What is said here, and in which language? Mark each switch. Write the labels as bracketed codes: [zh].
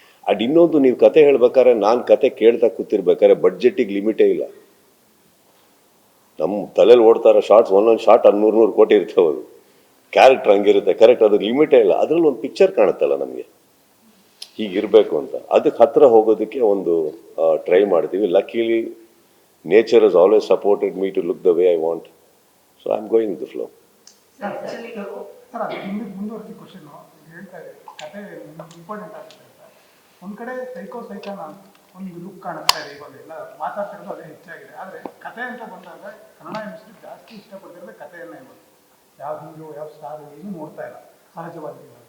[kn] ಅಡ್ ಇನ್ನೊಂದು, ನೀವು ಕತೆ ಹೇಳ್ಬೇಕಾದ್ರೆ, ನಾನು ಕತೆ ಕೇಳ್ತಾ ಕೂತಿರ್ಬೇಕಾದ್ರೆ ಬಡ್ಜೆಟ್ಟಿಗೆ ಲಿಮಿಟೇ ಇಲ್ಲ. ನಮ್ಮ ತಲೆಯಲ್ಲಿ ಓಡ್ತಾರೋ ಶಾರ್ಟ್ಸ್, ಒಂದೊಂದು ಶಾರ್ಟ್ 100 ಕೋಟಿ ಇರ್ತವೆ. ಅದು ಕ್ಯಾರೆಕ್ಟರ್ ಹಂಗಿರುತ್ತೆ, ಕರೆಕ್ಟ್, ಅದಕ್ಕೆ ಲಿಮಿಟೇ ಇಲ್ಲ. ಅದರಲ್ಲಿ ಒಂದು ಪಿಕ್ಚರ್ ಕಾಣುತ್ತಲ್ಲ ನಮಗೆ ಹೀಗಿರಬೇಕು ಅಂತ, ಅದಕ್ಕೆ ಹತ್ರ ಹೋಗೋದಕ್ಕೆ ಒಂದು ಟ್ರೈ ಮಾಡ್ತೀವಿ. [en] Luckily nature has always supported me to look the way I want, so I'm going with the flow. Actually [kn] sir ಅದು ಮುಂದುವರೆಸಿ ಕ್ವಶನ್ ಹೇಳ್ತಾ ಇದೆ, ಕತೆ ಇಂಪಾರ್ಟೆಂಟ್ ಆಗುತ್ತೆ ಅಂತ. ಒಂದು ಕಡೆ ಸೈಕಾನ ಒಂದು ಲುಕ್ ಕಾಣಿಸ್ತಾ ಇದೆ, ಇವಾಗ ಎಲ್ಲ ಮಾತಾಡ್ತಿರೋದು ಅದೇ ಹೆಚ್ಚಾಗಿದೆ. ಆದರೆ ಕತೆ ಅಂತ ಬಂದಾಗ ಕನ್ನಡ ಇಂಡಸ್ಟ್ರಿ ಜಾಸ್ತಿ ಇಷ್ಟಪಟ್ಟಿರೋದು ಕಥೆಯನ್ನ ಇವಾಗ ಯಾವ ಹೀರೋ ಯಾವ ಸ್ಟಾರ್ ಏನು ನೋಡ್ತಾ ಇಲ್ಲ ಸಹಜವಾಗಿ.